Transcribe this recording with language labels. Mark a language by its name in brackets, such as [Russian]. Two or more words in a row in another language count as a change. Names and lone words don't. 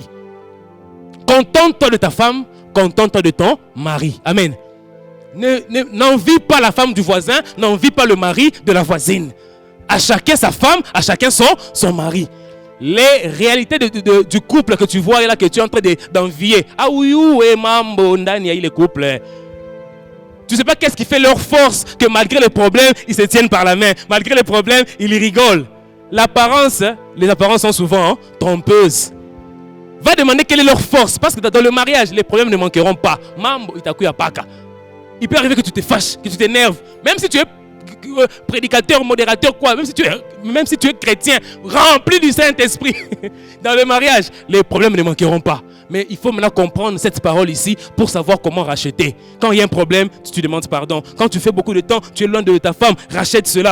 [French] Contente-toi de ta femme, contente-toi de ton mari. Amen. N'envie pas la femme du voisin, n'envie pas le mari de la voisine. À chacun sa femme, à chacun son mari. Les réalités du couple que tu vois là, que tu es en train d'envier. Ah oui, [Swahili] mambo, ndani [French] les couples. Tu ne sais pas qu'est-ce qui fait leur force, que malgré les problèmes, ils se tiennent par la main. Malgré les problèmes, ils rigolent. L'apparence, les apparences sont souvent trompeuses. Va demander quelle est leur force. Parce que dans le mariage, les problèmes ne manqueront pas. [Swahili] Mambo, itakuya paka. [French] Il peut arriver que tu te fâches, que tu t'énerves. Même si tu es prédicateur, modérateur, quoi. Même si tu es chrétien, rempli du Saint-Esprit. Dans le mariage, les problèmes ne manqueront pas. Mais il faut maintenant comprendre cette parole ici pour savoir comment racheter. Quand il y a un problème, tu demandes pardon. Quand tu fais beaucoup de temps, tu es loin de ta femme, rachète cela.